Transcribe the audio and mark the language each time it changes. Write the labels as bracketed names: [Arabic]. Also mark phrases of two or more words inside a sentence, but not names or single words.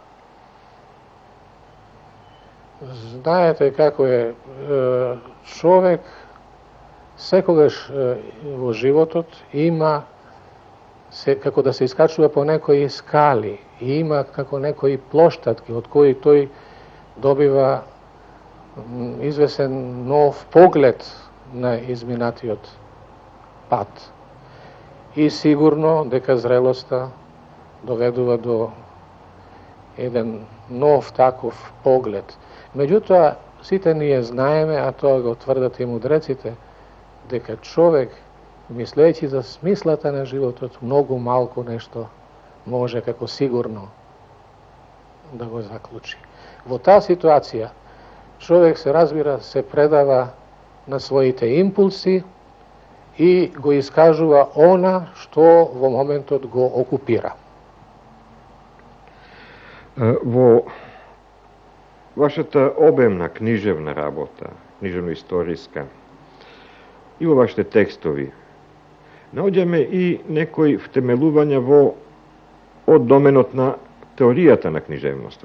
[Macedonian] Знаете како е, човек секогаш во животот има како да се искачува по некои скали и има како некои плоштатки од кои тој добива извесен нов поглед на изминатиот пат. И сигурно дека зрелоста доведува до еден nov takov pogled. Međutim, site nije znaeme, a to ga tvrdate i mudrecite, deka čovek, misleći za smislata na život, od mnogo malko nešto može kako sigurno da go zaključi. Vo ta situacija, čovjek se razbira, se predava na svoji te impulsi i go iskažuva ona što vo momentu go okupira. Во вашата обемна книжевна работа, книжевно-историска, и во вашите текстови, наоѓаме и некои втемелувања во од доменот на теоријата на книжевноста.